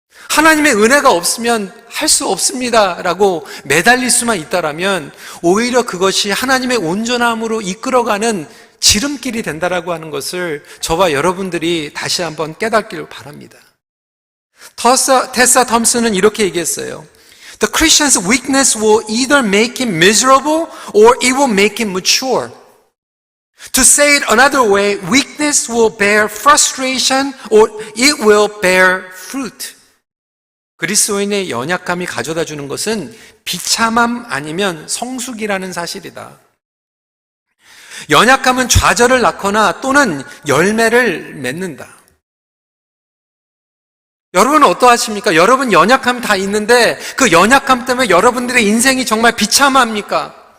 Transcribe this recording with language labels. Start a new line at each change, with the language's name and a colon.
Korean: 하나님의 은혜가 없으면 할 수 없습니다 라고 매달릴 수만 있다라면 오히려 그것이 하나님의 온전함으로 이끌어가는 지름길이 된다라고 하는 것을 저와 여러분들이 다시 한번 깨닫기를 바랍니다. 테사 덤슨은 이렇게 얘기했어요.
English: The Christian's weakness will either make him miserable or it will make him mature. To say it another way, weakness will bear frustration or it will bear fruit.
Korean: 그리스도인의 연약함이 가져다 주는 것은 비참함 아니면 성숙이라는 사실이다. 연약함은 좌절을 낳거나 또는 열매를 맺는다. 여러분은 어떠하십니까? 여러분 연약함 다 있는데 그 연약함 때문에 여러분들의 인생이 정말 비참합니까?